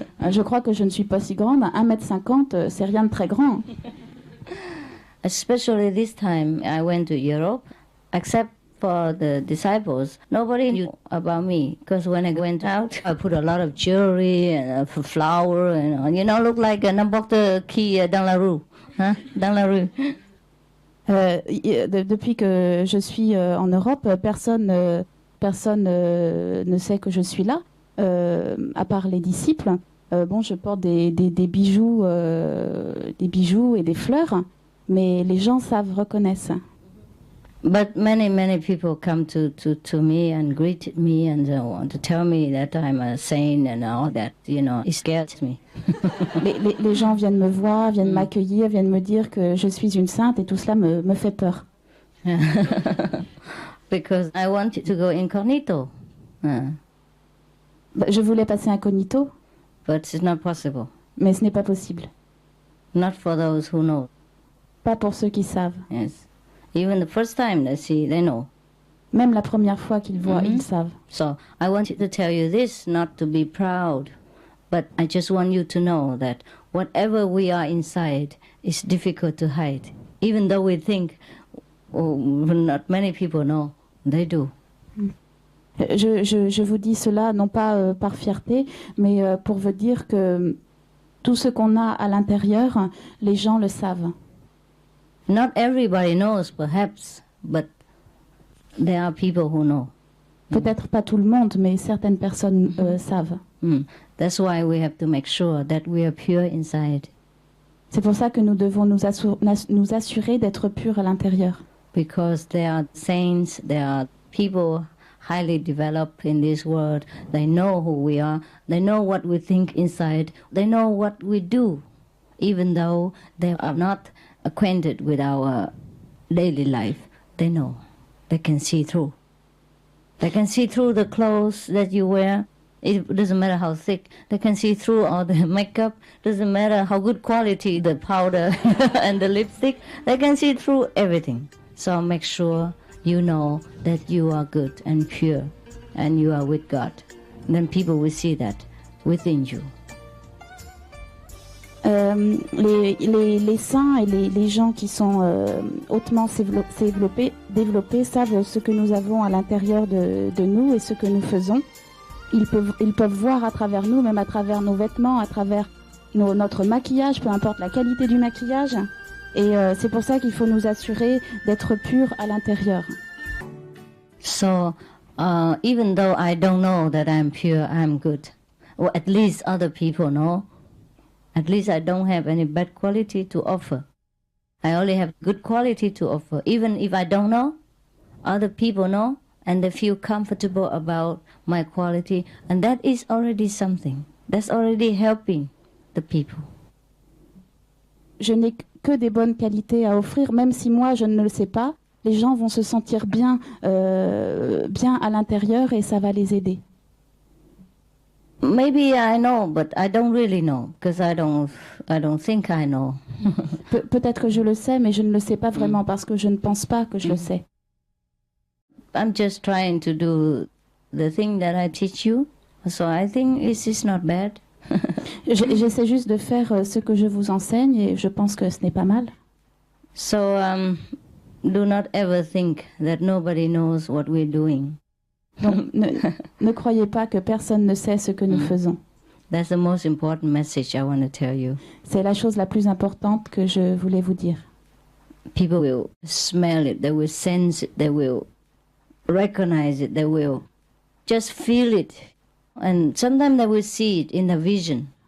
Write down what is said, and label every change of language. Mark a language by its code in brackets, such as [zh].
[fr] Je crois que je ne suis pas si grande. 1,50 m, c'est rien de très grand. [en] Especially this time, I went to Europe, except for the disciples. Nobody knew about me, because when I went out, I put a lot of jewelry and flower, and you know, look like [fr] n'importe qui dans la rue, hein? Dans la rue. Depuis que je suis en Europe, personne ne sait que je suis là, à part les disciples. Bon, je porte des bijoux et des fleurs, mais les gens reconnaissent. [en] But many people come to me and greet me and want to tell me that I'm a saint and all that, you know, it scares me. [fr] les gens viennent me voir, viennent m'accueillir, viennent me dire que je suis une sainte, et tout cela me fait peur. [en] Because I want to go incognito. [fr] Je voulais passer incognito. [en] But it's not possible. [fr] Mais ce n'est pas possible. [en] Not for those who know. [fr] Pas pour ceux qui savent. [en] Yes. Even the first time they see, they know. [fr] Même la première fois qu'ils voient, ils savent. [en] So I wanted to tell you this, not to be proud, but I just want you to know that whatever we are inside is difficult to hide. Even though we think, oh, not many people know, they do. [fr] Je vous dis cela non pas par fierté, mais pour vous dire que tout ce qu'on a à l'intérieur, les gens le savent. [en] Not everybody knows, perhaps, but there are people who know. [fr] Peut-être pas tout le monde, mais certaines personnes savent. [en] That's why we have to make sure that we are pure inside. [fr] C'est pour ça que nous devons nous assurer d'être purs à l'intérieur. [en] Because there are saints, there are people highly developed in this world. They know who we are. They know what we think inside. They know what we do, even though they are not acquainted with our daily life. They know. They can see through. They can see through the clothes that you wear. It doesn't matter how thick. They can see through all the makeup. Doesn't matter how good quality the powder and the lipstick. They can see through everything. So make sure you know that you are good and pure and you are with God. Then people will see that within you. [fr] Les saints et les gens qui sont hautement développés savent ce que nous avons à l'intérieur de nous et ce que nous faisons. Ils peuvent voir à travers nous, même à travers nos vêtements, à travers notre maquillage, peu importe la qualité du maquillage. Et c'est pour ça qu'il faut nous assurer d'être purs à l'intérieur. [en] So, even though I don't know that I'm pure, I'm good. Or at least other people know. At least I don't have any bad quality to offer. I only have good quality to offer. Even if I don't know, other people know, and they feel comfortable about my quality, and that is already something. That's already helping the people. [fr] Je n'ai que des bonnes qualités à offrir, même si moi je ne le sais pas. Les gens vont se sentir bien à l'intérieur et ça va les aider. [en] Maybe I know, but I don't really know, because I don't think I know. [fr] Peut-être que je le sais, mais je ne le sais pas vraiment parce que je ne pense pas que je le sais. [en] I'm just trying to do the thing that I teach you, so I think it's not bad. [fr] J'essaie juste de faire ce que je vous enseigne et je pense que ce n'est pas mal. [en] So do not ever think that nobody knows what we're doing. [fr] Donc, ne croyez pas que personne ne sait ce que nous faisons. [en] That's the most important message I want to tell you. [fr] C'est la chose la plus importante que je voulais vous dire. [en] People will smell it, they will sense it, they will recognize it, they will just feel it. And sometimes they will see it in the vision.